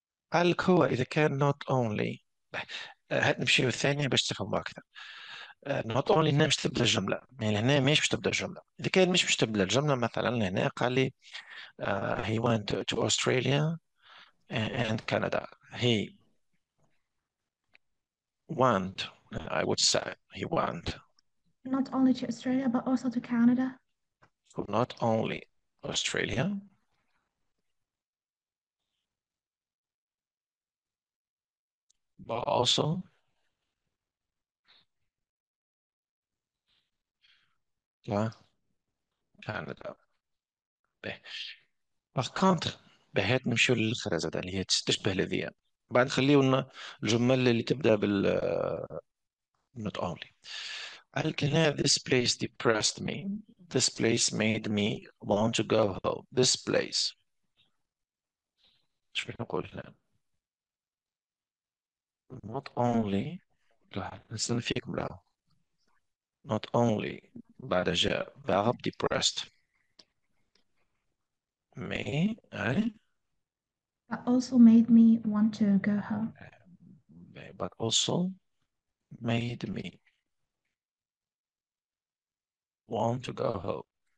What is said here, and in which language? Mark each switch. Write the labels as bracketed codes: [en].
[ar] قال لك هو إذا كان [en] not only [ar] هات نمشيو الثانية باش تفهموا أكثر. [en] not only [ar] إنها مش تبدأ الجملة، يعني هنا مش تبدأ الجملة. إذا كان مش تبدأ الجملة مثلا هنا قال لي [en] he went to Australia and Canada. He went, I would say, he went Not only to Australia, but also to Canada. to not only Australia, but also Canada. [ar] باهي. باغ كونتر هات نمشيو للأخرى زاد اللي هي تشبه لذيذ. بعد نخليو لنا الجمل اللي تبدأ بال [en] not only. [ar] قال لك هنا [en] this place depressed me. This place made me want to go home. This place. [ar] ايش باش نقول هنا؟ [en] not only [ar] لا نستنى فيكم لا not only بعد جاء [en] verb depressed me That also made me want to go home. but also made me want to go home.